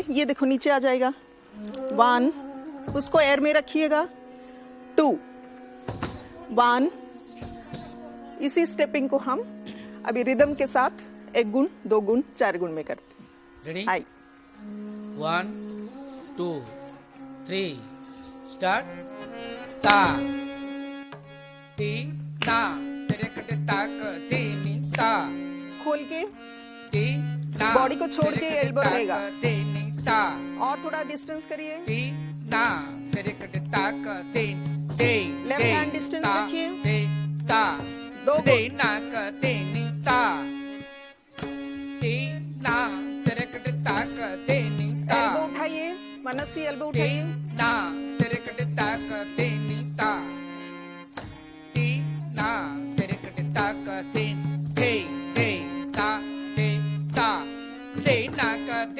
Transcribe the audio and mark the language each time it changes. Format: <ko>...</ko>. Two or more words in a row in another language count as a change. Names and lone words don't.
<hi>ये देखो नीचे आ जाएगा 1, उसको एयर में रखिएगा, 2 1। इसी स्टेपिंग को हम अभी रिदम के साथ 1 गुण, 2 गुण, 4 गुण में करते हैं।</hi> <en>रेडी? हाई 1 2 3 स्टार्ट ता ती ता तिरकट ताक ते नी ता</en> <hi>खोल के ती ता बॉडी को छोड़ के तिरकट</hi> <en>एल्बो ताक</en> <hi>रहेगा। ते नी ता और थोड़ा डिस्टेंस करिए, ती ता तिरकट ताक ते ते</hi> <en>लेफ्ट ते, hand distance ता,</en> <hi>रखिए। ते ता 2 ते गुण, नाक ते नी ता ते ना तिरकट ताक ते नी ता एल्बो उठाइए, मनसी एल्बो ते उठाइए, ना तिरकट ताक ते नी ता ते ना तिरकट ताक ते ते ते ता ते ता ते नाक ते</hi>